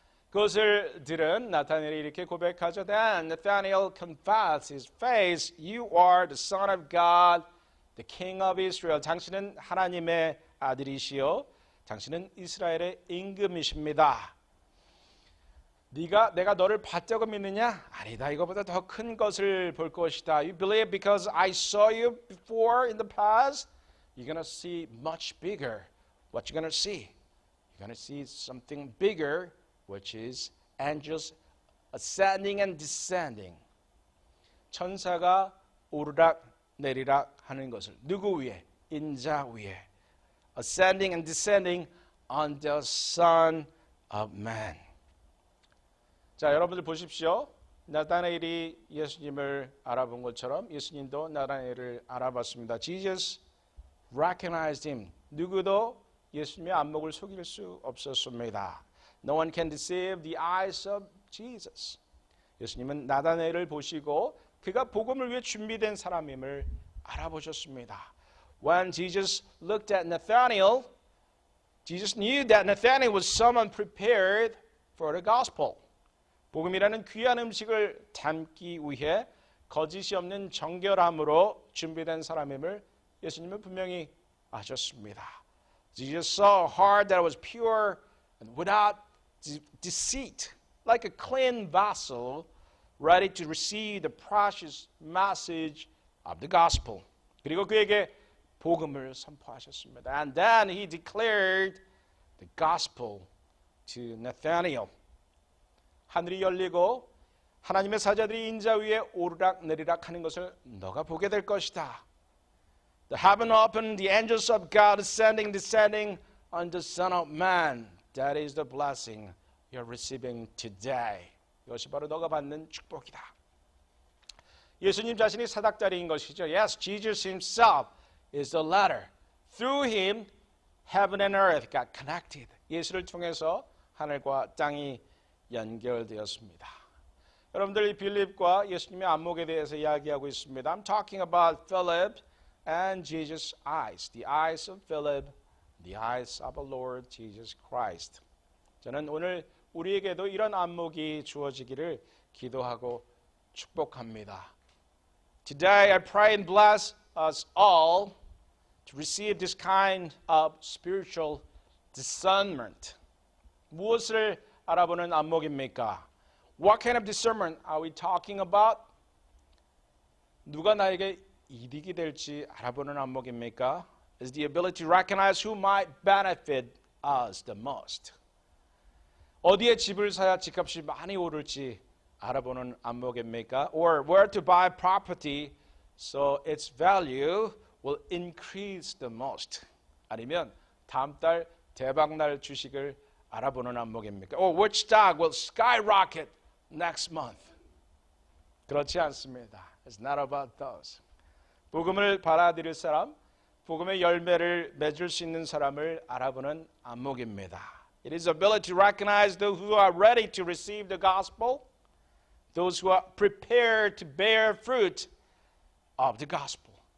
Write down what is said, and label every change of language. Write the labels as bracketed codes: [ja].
[ko] 그것을 들은 나타나엘이 이렇게 고백하죠. [en] Then Nathanael confessed his face. You are the Son of God, the King of Israel. [ko] 당신은 하나님의 아들이시요, 당신은 이스라엘의 임금이십니다. 내가 너를 봤다고 믿느냐? 아니다. 이거보다 더 큰 것을 볼 것이다. [en] You believe because I saw you before in the past? You're going to see much bigger. What you going to see? You're going to see something bigger, which is angels ascending and descending. [ko] 천사가 오르락 내리락 하는 것을 누구 위에? 인자 위에. [en] Ascending and descending on the Son of Man. [ko] 자, 여러분들 보십시오. 나다나엘이 예수님을 알아본 것처럼 예수님도 나다나엘을 알아봤습니다. [en] Jesus recognized him. [ko] 누구도 예수님의 안목을 속일 수 없었습니다. [en] No one can deceive the eyes of Jesus. [ko] 예수님은 나다나엘을 보시고 그가 복음을 위해 준비된 사람임을 알아보셨습니다. [en] When Jesus looked at Nathanael, Jesus knew that Nathanael was someone prepared for the gospel. [ko] 복음이라는 귀한 음식을 담기 위해 거짓이 없는 정결함으로 준비된 사람임을 예수님은 분명히 아셨습니다. [en] Jesus saw a heart that was pure and without deceit, like a clean vessel, ready to receive the precious message of the gospel. [ko] 그리고 그에게 복음을 선포하셨습니다. [en] And then he declared the gospel to Nathanael. [ko] 하늘이 열리고 하나님의 사자들이 인자 위에 오르락 내리락 하는 것을 너가 보게 될 것이다. [en] The heaven opened, the angels of God ascending, descending on the Son of Man. That is the blessing you're receiving today. [ko] 이것이 바로 너가 받는 축복이다. 예수님 자신이 사닥다리인 것이죠. [en] Yes, Jesus himself is the ladder. Through him, heaven and earth got connected. [ko] 예수를 통해서 하늘과 땅이 연결되었습니다. 여러분들 이 빌립과 예수님의 안목에 대해서 이야기하고 있습니다. [en] I'm talking about Philip and Jesus' eyes. The eyes of Philip, the eyes of our Lord Jesus Christ. [ko] 저는 오늘 우리에게도 이런 안목이 주어지기를 기도하고 축복합니다. [en] Today I pray and bless us all to receive this kind of spiritual discernment. [ko] 무엇을 알아보는 안목입니까? [en] What kind of discernment are we talking about? [ko] 누가 나에게 이득이 될지 알아보는 안목입니까? [en] Is the ability to recognize who might benefit us the most. [ko] 어디에 집을 사야 집값이 많이 오를지 알아보는 안목입니까? [en] Or where to buy property so its value will increase the most. [ko] 아니면 다음 달 대박 날 주식을 알아보는 안목입니까? [en] Or which stock will skyrocket next month? [ko] 그렇지 않습니다. [en] It's not about those. [ko] 복음을 받아들일 사람, 복음의 열매를 맺을 수 있는 사람을 알아보는 안목입니다. [en] It is ability to recognize those who are ready to receive the gospel, those who are prepared to bear fruit of the gospel.